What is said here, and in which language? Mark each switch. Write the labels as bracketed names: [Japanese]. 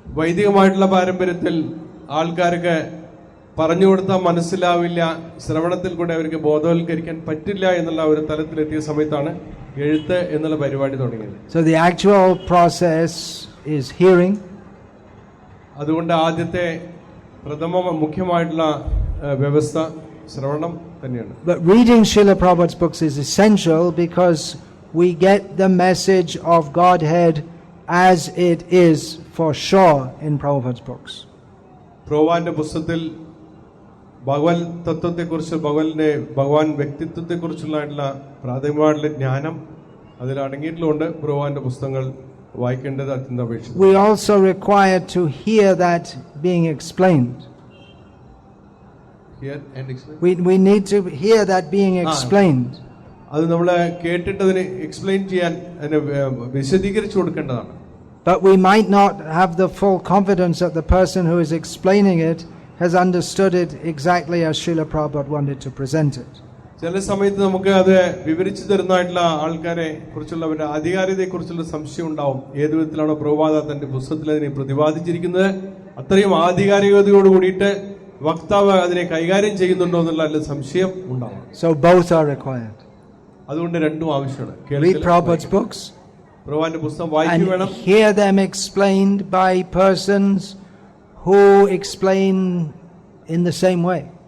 [Malayalam] വൈദികമായിട്ടുള്ള പാരമ്പര്യത്തിൽ ആൾക്കാർക്ക് പറഞ്ഞു കൊടുത്താൽ മനസ്സിലാവില്ല, ശ്രവണത്തിൽ കൂടെ അവർക്ക് ബോധവൽക്കരിക്കാൻ പറ്റില്ല എന്നുള്ള ഒരു തലത്തിലെത്തിയ സമയത്താണ് എഴുത്ത് എന്നുള്ള പരിപാടി തുടങ്ങിയത്. [English] So the actual process is hearing. [Malayalam] അതുകൊണ്ട് ആദ്യത്തെ മുഖ്യമായിട്ടുള്ള വ്യവസ്ഥ ശ്രവണം തന്നെയാണ്. [English] But reading Srila Prabhupada's books is essential because we get the message of Godhead as it is for sure in Prabhupada's books. [Malayalam] പ്രഭുപാദിന്റെ പുസ്തകത്തിൽ ഭഗവത് തത്വത്തെക്കുറിച്ച്, ഭഗവാൻ വ്യക്തിത്വത്തെക്കുറിച്ചുള്ള പ്രാഥമികമായിട്ടുള്ള ജ്ഞാനം അതിൽ അടങ്ങിയിട്ടുള്ളതുകൊണ്ട് പ്രഭുപാദിന്റെ പുസ്തകങ്ങൾ വായിക്കേണ്ടത് അത്യന്താപേക്ഷിതം. [English] We also require to hear that being explained. We need to hear that being explained. [Malayalam] അത് നമ്മൾ കേട്ടിട്ട് അതിനെ എക്സ്പ്ലെയിൻ ചെയ്യാൻ, അതിനെ വിശദീകരിച്ചു കൊടുക്കേണ്ടതാണ്. [English] But we might not have the full confidence that the person who is explaining it has understood it exactly as Srila Prabhupada wanted to present it. [Malayalam] ചില സമയത്ത് നമുക്ക് അത് വിവരിച്ചു തരുന്നതായിട്ടുള്ള ആൾക്കാരെ കുറിച്ചുള്ള അവരുടെ ആധികാരികതയെ കുറിച്ചുള്ള സംശയം ഉണ്ടാവും. ഏത് വിധത്തിലാണോ പ്രഭുപാദ തന്റെ പുസ്തകത്തിൽ അതിനെ പ്രതിപാദിച്ചിരിക്കുന്നത് അത്രയും ആധികാരികതയോട് കൂടിയിട്ട് വക്താവ് അതിനെ കൈകാര്യം ചെയ്യുന്നുണ്ടോ എന്നുള്ള സംശയം ഉണ്ടാവും. [English] So both are required. [Malayalam] അതുകൊണ്ട് രണ്ടും ആവശ്യമാണ്. [English] Read Prabhupada's books [Malayalam] പ്രഭുപാദിന്റെ പുസ്തകം വായിക്കുക വേണം. [English] and hear them explained by persons who explain in the same way.